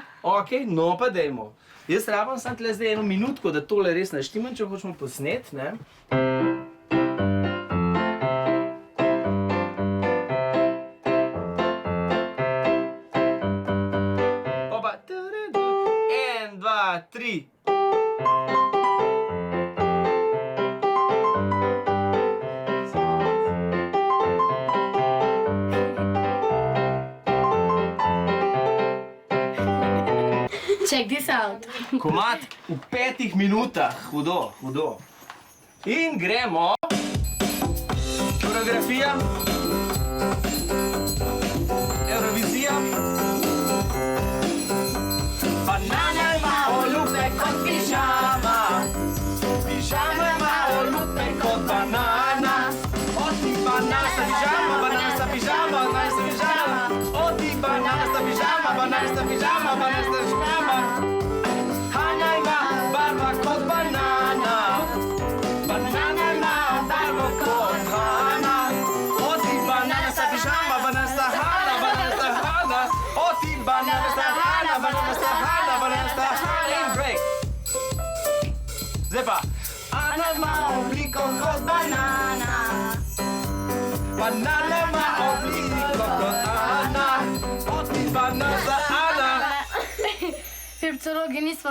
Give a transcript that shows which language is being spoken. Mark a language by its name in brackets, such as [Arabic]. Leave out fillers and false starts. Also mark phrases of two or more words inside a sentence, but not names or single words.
[Slovenian] Okej, no pa dajmo. Jaz rabim samo tle zdaj 1 minutko, da tole res naštimam, če hočemo posneti, ne? Opa, 1, 2, 3. [English] Check this out. [Slovenian] Komad v 5 minutah, hudo. In gremo. Koreografija. Eurovizija. Banana ima olupek kot pižama. Pižama ima olupek kot banana. O ti bananasta pižama, bananasta pižama, bananasta pižama. O ti bananasta pižama, bananasta pižama, bananasta pižama. Hana ima barva kot banana. Banana ima barvo kot Hana. O ti bananasta pižama, bananasta Hana, bananasta Hana. O ti bananasta Hana, bananasta Hana, bananasta Hana. In break. Zdaj pa. Ana ima obliko kot banana. Banana ima obliko kot Ana. O ti bananasta Hana. Kriptologi nismo za hece.